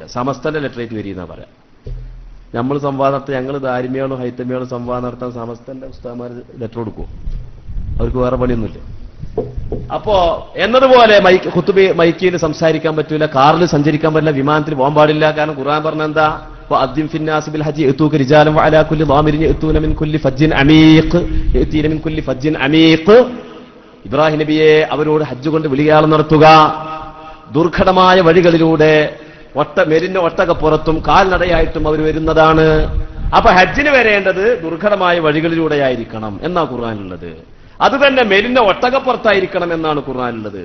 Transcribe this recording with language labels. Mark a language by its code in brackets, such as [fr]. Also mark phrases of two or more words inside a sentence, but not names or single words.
[ml] സമസ്തന്റെ ലെറ്ററേറ്റ് വരിയെന്നാ പറയാം. നമ്മൾ സംവാദം നടത്താൻ, ഞങ്ങൾ ദാരിമിയാണോ ഹൈത്തമിയാണോ സംവാദം നടത്താൻ സമസ്തന്റെ ഉസ്താദ്മാർ ലെറ്റർ കൊടുക്കുമോ? അവർക്ക് വേറെ പണിയൊന്നുമില്ല. അപ്പോ എന്നതുപോലെ മൈക്കിൽ സംസാരിക്കാൻ പറ്റൂല, കാറിൽ സഞ്ചരിക്കാൻ പറ്റില്ല, വിമാനത്തിൽ പോകാൻ പാടില്ല. കാരണം ഖുർആൻ പറഞ്ഞ എന്താ? [ar] وأذن في الناس بالحج يأتوك رجالا وعلى كل ضامر يأتون من كل فج عميق يأتين من كل فج عميق. [ml] ഇബ്രാഹിം നബിയെ അവരോട് ഹജ്ജ് കൊണ്ട് വിളിയാൾ നടത്തുക, ദുർഘടമായ വഴികളിലൂടെ മെലിഞ്ഞ ഒട്ടകപ്പുറത്തും കാൽനടയായിട്ടും അവർ വരുന്നതാണ്. അപ്പൊ ഹജ്ജിന് വരേണ്ടത് ദുർഘടമായ വഴികളിലൂടെയായിരിക്കണം എന്നാ ഖുർആനിലുള്ളത്. അത് തന്നെ മെലിഞ്ഞ ഒട്ടകപ്പുറത്തായിരിക്കണം എന്നാണ് ഖുർആനിലുള്ളത്.